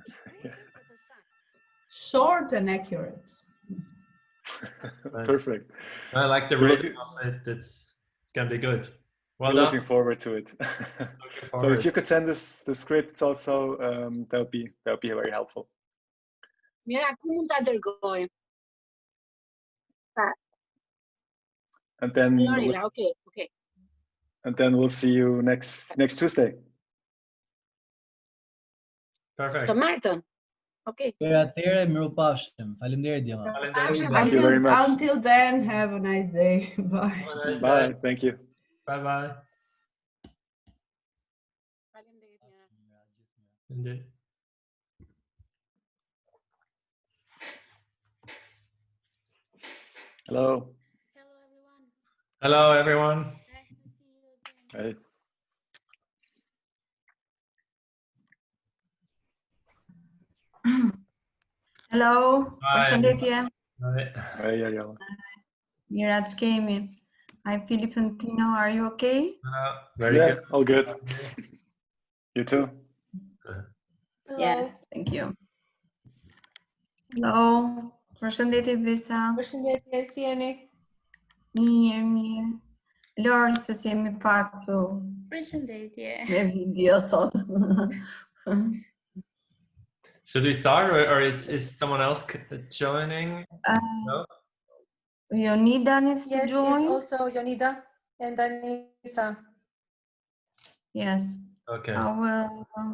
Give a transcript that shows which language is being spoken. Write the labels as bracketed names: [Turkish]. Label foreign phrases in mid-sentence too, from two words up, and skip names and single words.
[English] Short and accurate. Perfect. I like the rhythm of it. It's going to be good. Well We're done. looking forward to it. So if you could send us the scripts also, that would be very helpful. [Albanian] Mira, cum mund ta dërgoj? [English] And then okay. And then we'll see you next Tuesday. Perfect. [Albanian] Të martën. Okay. Atëherë miropafshim. Faleminderit Djema. [English] Thank you very much. Until then, have a nice day. Bye. Nice Bye. day. Thank you. Bye. Indeed. Hello. Hello, everyone. Nice to see you again. Hey. Hello. [Albanian] Përshëndetje. [English] Hey. [Albanian] Mirat shkemi. [English] Hi, Philip and Tino. Are you okay? Very good. All good. You too? Hello. Yes, thank you. Hello. [Albanian] Përshëndetje, Vesa. Përshëndetje, si jeni? Mirë. Lorë, se si jemi pak këtu. Përshëndetje. Me video sot. [English] Should we start, or is someone else joining? No? Jonida needs to join. Yes, also Jonida and Anissa. Yes. Okay. I will.